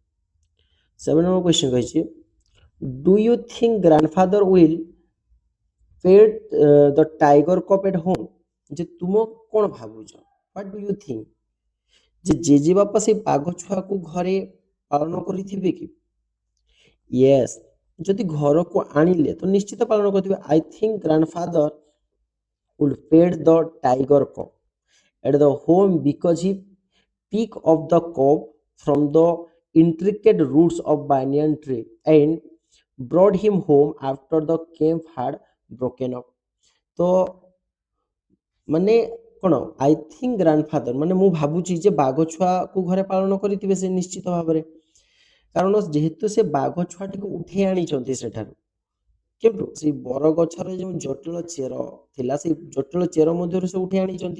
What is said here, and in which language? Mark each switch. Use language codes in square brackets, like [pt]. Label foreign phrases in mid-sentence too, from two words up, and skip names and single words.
[en] 7 number question କହିଛି, do you think grandfather will feed the tiger cub at home? [or] ଯେ ତୁମ କ'ଣ ଭାବୁଛ, [en] what do you think, [or] ଯେ ଜେଜେବାପା ସେ ବାଘ ଛୁଆକୁ ଘରେ ପାଳନ କରିଥିବେ କି? ୟେସ୍, ଯଦି ଘରକୁ ଆଣିଲେ ତ ନିଶ୍ଚିତ ପାଳନ କରିଥିବେ। [en] I think grandfather would feed the tiger cub at the home because he picked up the cub from the intricate roots of banyan tree and brought him home after the camp had broken up. [or] ତ ମାନେ କ'ଣ, [en] I think grandfather [or] ମାନେ ମୁଁ ଭାବୁଛି ଯେ ବାଘ ଛୁଆକୁ ଘରେ ପାଳନ କରିଥିବେ ସେ ନିଶ୍ଚିତ ଭାବରେ। କାରଣ ଯେହେତୁ ସେ ବାଘ ଛୁଆଟିକୁ ଉଠେଇ ଆଣିଛନ୍ତି ସେଠାରୁ, କେଉଁଠୁ? ସେଇ ବରଗଛର ଯେଉଁ ଜଟିଳ ଚେର ଥିଲା, ସେଇ ଜଟିଳ ଚେର ମଧ୍ୟରୁ ସେ ଉଠେଇ ଆଣିଛନ୍ତି।